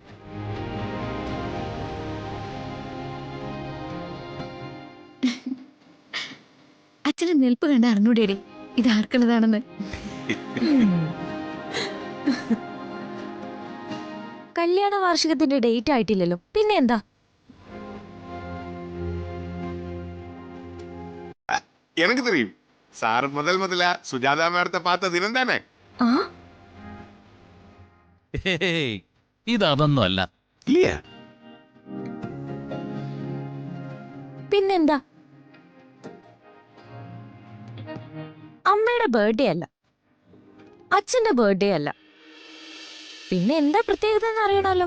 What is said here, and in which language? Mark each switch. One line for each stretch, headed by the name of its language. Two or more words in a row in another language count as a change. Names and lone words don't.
Malayalam: അച്ഛന്റെ നിൽപ്പ് കണ്ട് അറിഞ്ഞൂടേടി ഇത് ആർക്കുള്ളതാണെന്ന്. കല്യാണ വാർഷികത്തിന്റെ ഡേറ്റ് ആയിട്ടില്ലല്ലോ, പിന്നെ എന്താ?
Tamil: எனக்கு தெரியும். சார் முதல்ல சுஜாதா மேடத்தை பார்த்த தினம் தானே.
Malayalam: ആ ഇതൊന്നും അല്ല.
Tamil: இல்லையா?
Malayalam: പിന്നെന്താ? അമ്മയുടെ ബർത്ത്ഡേ അല്ല, അച്ഛന്റെ ബർത്ത്ഡേ അല്ല, പിന്നെ എന്താ പ്രത്യേകത എന്ന് അറിയണല്ലോ.